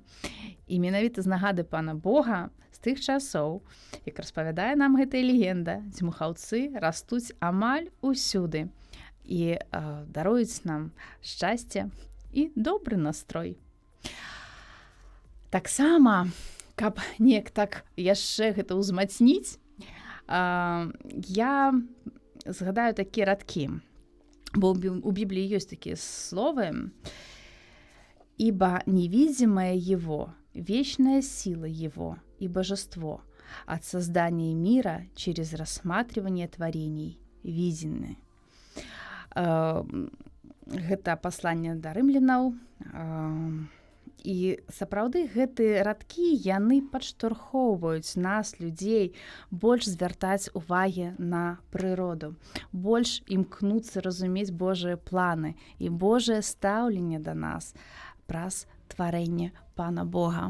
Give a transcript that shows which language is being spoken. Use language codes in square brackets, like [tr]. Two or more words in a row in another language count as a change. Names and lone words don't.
[be] І менавіта з нагады Пана Бога з тых часоў, як распавядае нам гэтая легенда, дзьмухаўцы растуць амаль усюды і даруюць нам шчасце і добры настрой. Таксама, каб неяк так яшчэ гэта ўзмацніць, я згадаю такія радкі, бо у Бібліі ёсць такія словы: [ru] «Ибо невидимое Его, вечная сила Его и божество от создания мира через рассматривание творений видены». [be] Гэта пасланне да рымлянаў. І сапраўды гэтыя радкі, яны падштурхоўваюць нас, людзей, больш звяртаць увагі на прыроду, больш імкнуцца разумець Божыя планы і Божае стаўленне да нас праз тварэнне Пана Бога.